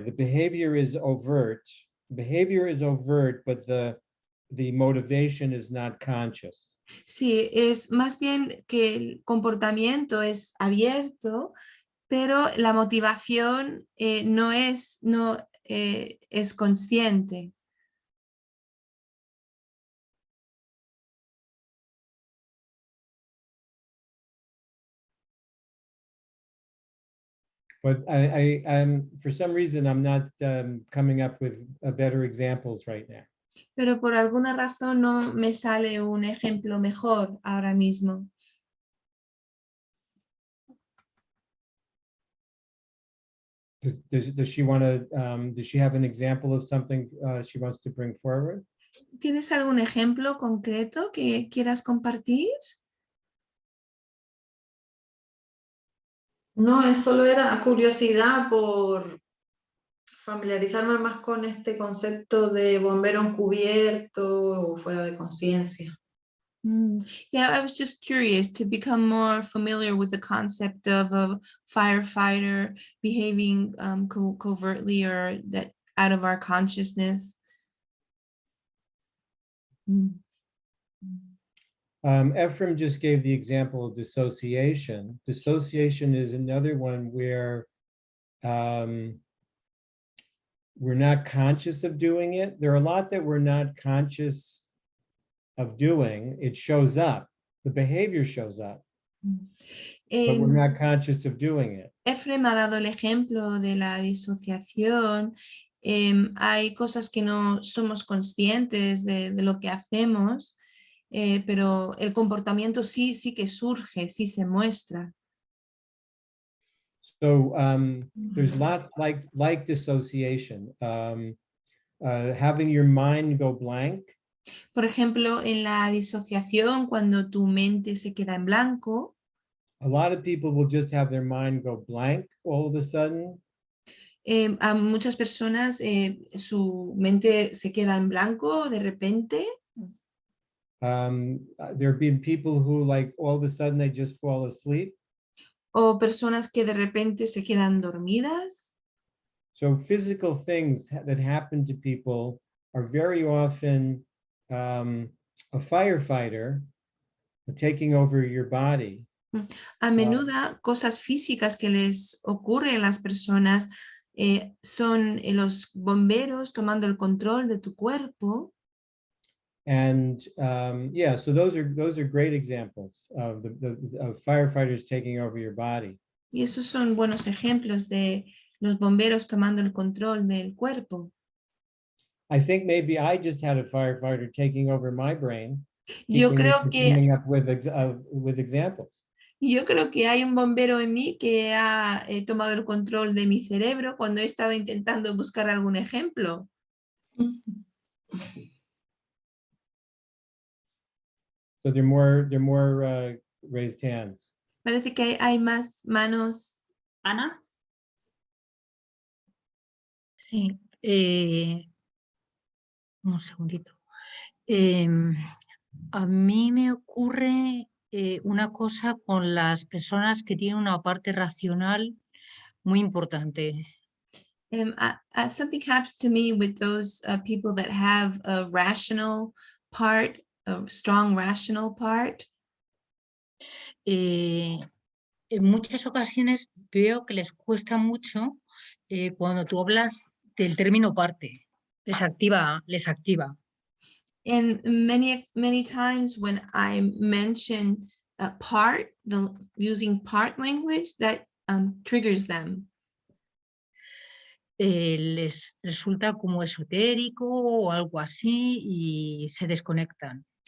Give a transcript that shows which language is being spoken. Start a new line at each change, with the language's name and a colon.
English: The behavior is overt. Behavior is overt, but the motivation is not conscious.
Spanish: Sí, es más bien que el comportamiento es abierto, pero la motivación no es consciente.
English: But I'm for some reason I'm not coming up with better examples right now.
Spanish: Pero por alguna razón no me sale un ejemplo mejor ahora mismo.
English: Does she want to? Does she have an example of something she wants to bring forward?
Spanish: ¿Tienes algún ejemplo concreto que quieras compartir? No, es solo era curiosidad por familiarizarme más con este concepto de bombero encubierto o fuera de conciencia.
English: Yeah, I was just curious to become more familiar with the concept of a firefighter behaving covertly or that out of our consciousness. Ephraim just gave the example of dissociation. Dissociation is another one where we're not conscious of doing it. There are a lot that we're not conscious of doing. It shows up. The behavior shows up, but we're not conscious of doing it.
Spanish: Ephraim ha dado el ejemplo de la disociación. Hay cosas que no somos conscientes de lo que hacemos, pero el comportamiento sí que surge, sí se muestra.
English: So there's lots like dissociation, having your mind go blank.
Spanish: Por ejemplo, en la disociación, cuando tu mente se queda en blanco.
English: A lot of people will just have their mind go blank all of a sudden.
Spanish: A muchas personas su mente se queda en blanco de repente.
English: There have been people who like all of a sudden they just fall asleep.
Spanish: O personas que de repente se quedan dormidas.
English: So physical things that happen to people are very often a firefighter taking over your body.
Spanish: A menudo cosas físicas que les ocurren a las personas son los bomberos tomando el control de tu cuerpo.
English: And yeah, so those are great examples of of firefighters taking over your body.
Spanish: Y esos son buenos ejemplos de los bomberos tomando el control del cuerpo.
English: I think maybe I just had a firefighter taking over my brain,
Spanish: Yo
English: keeping me
Spanish: creo
English: from
Spanish: que
English: coming up with examples.
Spanish: Yo creo que hay un bombero en mí que ha tomado el control de mi cerebro cuando he estado intentando buscar algún ejemplo.
English: So there are more raised hands.
Spanish: Parece que hay más manos. Ana, Sí, un segundito. A mí me ocurre una cosa con las personas que tienen una parte racional muy importante.
English: Something happens to me with those people that have a rational part, a strong rational part.
Spanish: En muchas ocasiones veo que les cuesta mucho cuando tú hablas del término parte, les activa.
English: And many times when I mention part, using part language, that triggers them.
Spanish: Les resulta como esotérico o algo así y se desconectan.